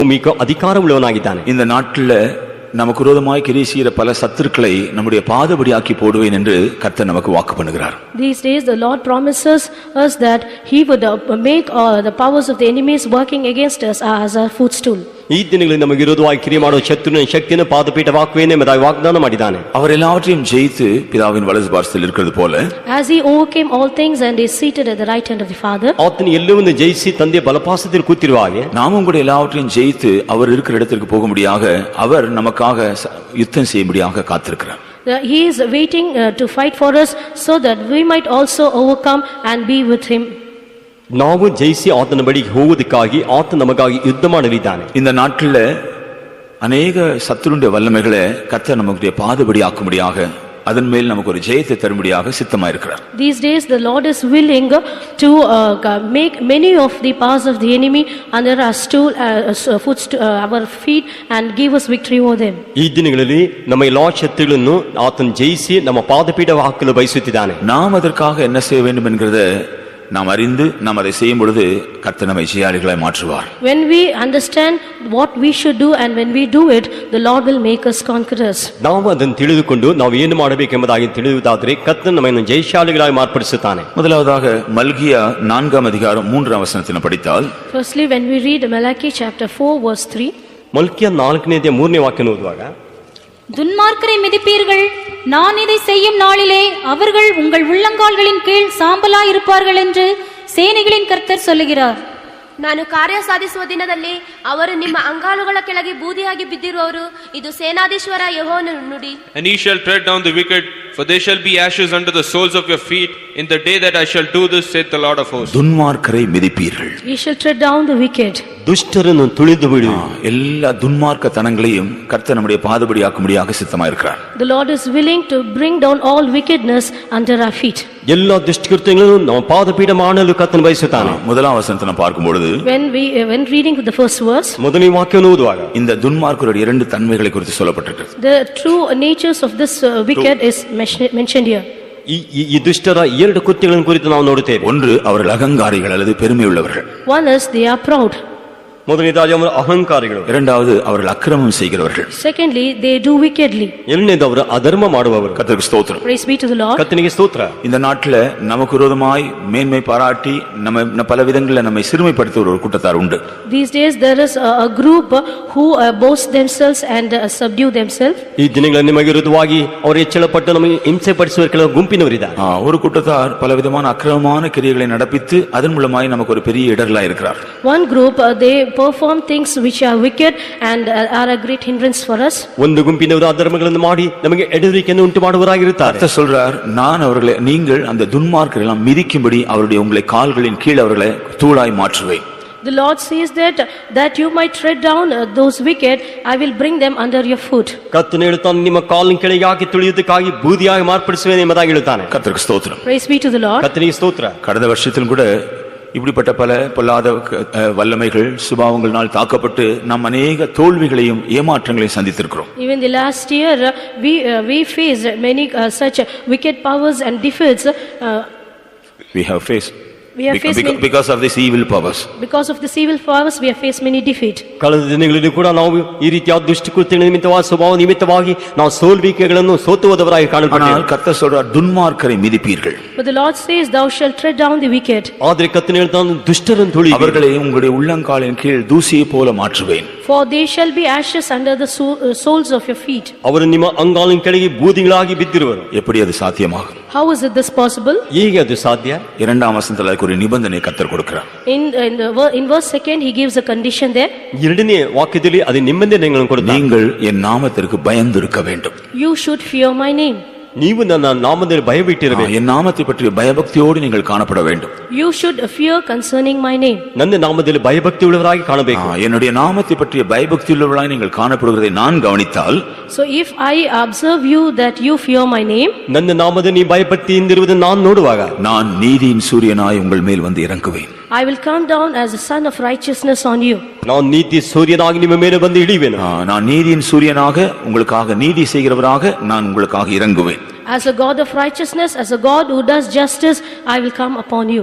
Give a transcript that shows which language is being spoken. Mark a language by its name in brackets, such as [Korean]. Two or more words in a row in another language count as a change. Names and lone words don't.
[Kannada] ಭೂಮಿಗೆ ಅಧಿಕಾರ ಉಳ್ಳವನಾಗಿದ್ದಾನೆ. [Tamil] இந்த நாட்டில் நமக்கு விரோதமாய் கிரியை செய்கிற பல சத்துருக்களை நம்முடைய பாதபடியாக்கி போடுவேன் என்று கர்த்தர் நமக்கு வாக்கு பண்ணுகிறார். [English] These days the Lord promises us that he would make the powers of the enemies working against us as a footstool. [Kannada] ಈ ದಿನಗಳಲ್ಲಿ ನಮಗೆ ವಿರೋಧವಾಗಿ ಕ್ರಿಯೆ ಮಾಡುವ ಶತ್ರುವಿನ ಶಕ್ತಿಯನ್ನು ಪಾದಪೀಠವಾಗುವೇನೆ ಎಂಬುದಾಗಿ ವಾಗ್ದಾನ ಮಾಡಿದ್ದಾನೆ. [Tamil] அவர் எல்லாவற்றையும் ஜெயித்து பிதாவின் வலது பார்சத்தில் இருக்கிறது போல [English] as he overcame all things and is seated at the right hand of the Father, [Kannada] ಆತನು ಎಲ್ಲವನ್ನೂ ಜಯಿಸಿ ತಂದೆಯ ಬಲಪಾರ್ಶ್ವದಲ್ಲಿ ಕೂತಿರುವ ಹಾಗೆ [Tamil] நாமும் கூட எல்லாவற்றையும் ஜெயித்து அவர் இருக்கிற இடத்திற்கு போகும்படியாக அவர் நமக்காக யுத்தம் செய்யும்படியாக காத்திருக்கிறார். [English] he is waiting to fight for us so that we might also overcome and be with him. [Kannada] ನಾವು ಜಯಿಸಿ ಆತನ ಬಳಿಗೆ ಹೋಗುವುದಕ್ಕಾಗಿ ಆತ ನಮಗಾಗಿ ಯುದ್ಧ ಮಾಡಲಿದ್ದಾನೆ. [Tamil] இந்த நாட்டில் அநேக சத்துருடைய வல்லமைகளை கர்த்தர் நமக்கு பாதபடி ஆக்கும்படியாக அதன் மேல் நமக்கு ஒரு ஜெயத்தை தரும்படியாக சித்தமாயிருக்கிறார். [English] These days the Lord is willing to make many of the powers of the enemy under our stool, our feet, and give us victory over them. [Kannada] ಈ ದಿನಗಳಲ್ಲಿ ನಮ್ಮ ಎಲ್ಲಾ ಶತ್ರುಗಳನ್ನು ಆತನು ಜಯಿಸಿ ನಮ್ಮ ಪಾದಪೀಠ ಹಾಕಲು ಬಯಸುತ್ತಿದ್ದಾನೆ. [Tamil] நாம் அதற்காக என்ன செய்ய வேண்டும் என்கிறத நாம் அறிந்து நாம் அதை செய்யும் பொழுது கர்த்தர் நம்மை ஜெயாளிகளாய் மாற்றுவார். [English] When we understand what we should do and when we do it, the Lord will make us conquerors. [Kannada] ನಾವು ಅದನ್ನು ತಿಳಿದುಕೊಂಡು ನಾವು ಏನು ಮಾಡಬೇಕೆಂಬುದಾಗಿ ತಿಳಿಯುವುದಾದರೆ ಕರ್ತನು ನಮ್ಮನ್ನು ಜಯಶಾಲಿಗಳಾಗಿ ಮಾರ್ಪಡಿಸುತ್ತಾನೆ. [Tamil] முதலாவதாக மல்கியா 4ஆம் அதிகாரம் 3ஆம் வசனத்தை படித்தால், [English] Firstly, when we read Malachi chapter 4 verse 3, [Kannada] ಮಲ್ಕಿಯ 4ನೇ ಅಧ್ಯಾಯ 3ನೇ ವಾಕ್ಯವನ್ನು ಓದುವಾಗ, [Tamil] துன்மார்க்கரை மிதிப்பீர்கள், நான் இதை செய்யும் நாளிலே அவர்கள் உங்கள் உள்ளங்கால்களின் கீழ் சாம்பலாய் இருப்பார்கள் என்று சேனைகளின் கர்த்தர் சொல்லுகிறார். [Kannada] ನಾನು ಕಾರ್ಯ ಸಾಧಿಸುವ ದಿನದಲ್ಲಿ ಅವರು ನಿಮ್ಮ ಅಂಗಾಲುಗಳ ಕೆಳಗೆ ಬೂದಿಯಾಗಿ ಬಿದ್ದಿರುವವರು, ಇದು ಸೇನಾಧೀಶ್ವರ ಯೆಹೋವನ ನುಡಿ. [English] And he shall tread down the wicked, for they shall be ashes under the soles of your feet in the day that I shall do this, saith the Lord of hosts. [Tamil] துன்மார்க்கரை மிதிப்பீர்கள். [English] He shall tread down the wicked. [Kannada] ದುಷ್ಟರನ್ನು ತುಳಿದು ಬಿಡು. [Tamil] எல்லா துன்மார்க்க தனங்களையும் கர்த்தர் நம்முடைய பாதபடி ஆக்கும்படியாக சித்தமாயிருக்கிறார். [English] The Lord is willing to bring down all wickedness under our feet. [Kannada] ಎಲ್ಲ ದುಷ್ಟಕೃತ್ಯಗಳನ್ನು ನಮ್ಮ ಪಾದಪೀಠ ಮಾಡಲು ಕರ್ತನು ಬಯಸುತ್ತಾನೆ. [Tamil] முதலாம் வசனத்தை நாம் பார்க்கும் பொழுது, [English] when reading the first verse, [Kannada] ಮೊದಲನೇ ವಾಕ್ಯವನ್ನು ಓದುವಾಗ [Tamil] இந்த துன்மார்க்கருடைய இரண்டு தன்மைகளை குறித்து சொல்லப்பட்டிருக்கிறது. [English] the true natures of this wicked is mentioned here. [Kannada] ಈ ದುಷ್ಟರ ಎರಡು ಕೃತ್ಯಗಳನ್ನು ಕುರಿತು ನಾವು ನೋಡುತ್ತೇವೆ. [Tamil] ஒன்று, அவர்கள் அகங்காரிகள் அல்லது பெருமை உள்ளவர்கள். [English] One is they are proud. [Kannada] ಮೊದಲನೇದಾಗಿ ಅವರು ಅಹಂಕಾರಿಗಳು. [Tamil] இரண்டாவது, அவர்கள் அக்கிரமம் செய்கிறவர்கள். [English] Secondly, they do wickedly. [Kannada] ಎರಡನೇದವರು ಅಧರ್ಮ ಮಾಡುವವರು. [Tamil] கர்த்தருக்கு ஸ்தோத்திரம். [English] Praise be to the Lord. [Kannada] ಕರ್ತನಿಗೆ ಸ್ತೋತ್ರ. [Tamil] இந்த நாட்டில் நமக்கு விரோதமாய் மேன்மை பாராட்டி நம்ம பல விதங்களில் நம்மை சிறுமைப்படுத்துகிற ஒரு கூட்டத்தார் உண்டு. [English] These days there is a group who boast themselves and subdue themselves. [Kannada] ಈ ದಿನಗಳಲ್ಲಿ ನಿಮಗೆ ವಿರುದ್ಧವಾಗಿ ಅವರು ಹೆಚ್ಚಳಪಟ್ಟು ನಮಗೆ ಹಿಂಸೆ ಪಡಿಸುವ ಕೆಲವು ಗುಂಪಿನವರಿದ್ದಾರೆ. [Tamil] ஒரு கூட்டத்தார் பல விதமான அக்கிரமமான கிரியைகளை நடப்பித்து அதன் மூலமாய் நமக்கு ஒரு பெரிய இடர்களாய் இருக்கிறார். [English] One group they perform things which are wicked and are a great hindrance for us. [Kannada] ಒಂದು ಗುಂಪಿನವರು ಅಧರ್ಮಗಳನ್ನು ಮಾಡಿ ನಮಗೆ ಎಡವರಿಕೆಯನ್ನು ಉಂಟು ಮಾಡುವವರಾಗಿರುತ್ತಾರೆ. [Tamil] கர்த்தர் சொல்றார், நான் அவர்களை நீங்கள் அந்த துன்மார்க்கரை எல்லாம் மிதிக்கும்படி அவருடைய உங்களை கால்களின் கீழ் அவர்களை தூளாய் மாற்றுவேன். [English] The Lord says that you might tread down those wicked, I will bring them under your foot. [Kannada] ಕರ್ತನು ಹೇಳುತ್ತಾನೆ, ನಿಮ್ಮ ಕಾಲಿನ ಕೆಳಗೆ ಹಾಕಿ ತುಳಿಯುವುದಕ್ಕಾಗಿ ಬೂದಿಯಾಗಿ ಮಾರ್ಪಡಿಸುವೇನೆ ಎಂಬುದಾಗಿ ಹೇಳುತ್ತಾನೆ. [Tamil] கர்த்தருக்கு ஸ்தோத்திரம். [English] Praise be to the Lord. [Kannada] ಕರ್ತನಿಗೆ ಸ್ತೋತ್ರ. [Tamil] கடந்த வருஷத்திலும் கூட இப்படிப்பட்ட பல பொல்லாத வல்லமைகள் சுபாவங்களால் தாக்கப்பட்டு நாம் அநேக தோல்விகளையும் ஏமாற்றங்களையும் சந்தித்திருக்கிறோம். [English] Even the last year we faced many such wicked powers and defeats. We have faced because of these evil powers. Because of this evil powers we have faced many defeat. [Kannada] ಕಳೆದ ದಿನಗಳಲ್ಲಿ ಕೂಡ ನಾವು ಈ ರೀತಿಯಾದ ದುಷ್ಟಕೃತ್ಯಗಳ ನಿಮಿತ್ತವಾಗಿ ಸ್ವಭಾವ ನಿಮಿತ್ತವಾಗಿ ನಾವು ಸೋಲ್ವಿಕೆಗಳನ್ನು ಸೋತುವುದವರಾಗಿ ಕಾಣಲ್ಪಟ್ಟೆವು. [Tamil] ஆனால் கர்த்தர் சொல்றார், துன்மார்க்கரை மிதிப்பீர்கள். [English] But the Lord says, thou shalt tread down the wicked. [Kannada] ಆದರೆ ಕರ್ತನು ಹೇಳ್ತಾನೆ, ದುಷ್ಟರನ್ನು ತುಳಿ, [Tamil] அவர்களை உங்களுடைய உள்ளங்காலின் கீழ் தூசியை போல மாற்றுவேன். [English] For they shall be ashes under the soles of your feet. [Kannada] ಅವರು ನಿಮ್ಮ ಅಂಗಾಲಿನ ಕೆಳಗೆ ಬೂದಿಗಳಾಗಿ ಬಿದ್ದಿರುವರು. [Tamil] எப்படி அது சாத்தியமாகும்? [English] How is it this possible? [Kannada] ಹೇಗೆ ಅದು ಸಾಧ್ಯ? [Tamil] இரண்டாம் வசனத்தில் ஒரு நிபந்தனை கர்த்தர் கொடுக்கிறார். [English] In verse 2 he gives a condition there. [Kannada] ಎರಡನೇ ವಾಕ್ಯದಲ್ಲಿ ಅದು ನಿಬಂಧನೆಗಳನ್ನು ಕೊಡುತ್ತಾನೆ. [Tamil] நீங்கள் என் நாமத்திற்கு பயந்திருக்க வேண்டும். [English] You should fear my name. [Kannada] ನೀವು ನನ್ನ ನಾಮದಲ್ಲಿ ಭಯವಿಟ್ಟಿರಬೇಕು. [Tamil] என் நாமத்தை பற்றிய பயபக்தியோடு நீங்கள் காணப்பட வேண்டும். [English] You should fear concerning my name. [Kannada] ನನ್ನ ನಾಮದಲ್ಲಿ ಭಯಭಕ್ತಿ ಉಳ್ಳವರಾಗಿ ಕಾಣಬೇಕು. [Tamil] என்னுடைய நாமத்தை பற்றிய பயபக்தி உள்ளவர்களாய் நீங்கள் காணப்படுவதை நான் கவனித்தால், [English] so if I observe you that you fear my name, [Kannada] ನನ್ನ ನಾಮದಲ್ಲಿ ನೀ ಭಯಭಕ್ತಿಯಿಂದಿರುವುದನ್ನು ನಾನು ನೋಡುವಾಗ, [Tamil] நான் நீதியின் சூரியனாய் உங்கள் மேல் வந்து இறங்குவேன். [English] I will come down as a son of righteousness on you. [Kannada] ನಾನ್ ನೀತಿ ಸೂರಿಯನಾಗಿ ನಿಮ್ಮ ಮೇಲೆ ಬಂದು ಇಳಿಯುವೆನು. [Tamil] நான் நீதியின் சூரியனாக உங்களுக்காக நீதி செய்கிறவராக நான் உங்களுக்காக இறங்குவேன். [English] As a God of righteousness, as a God who does justice, I will come upon you.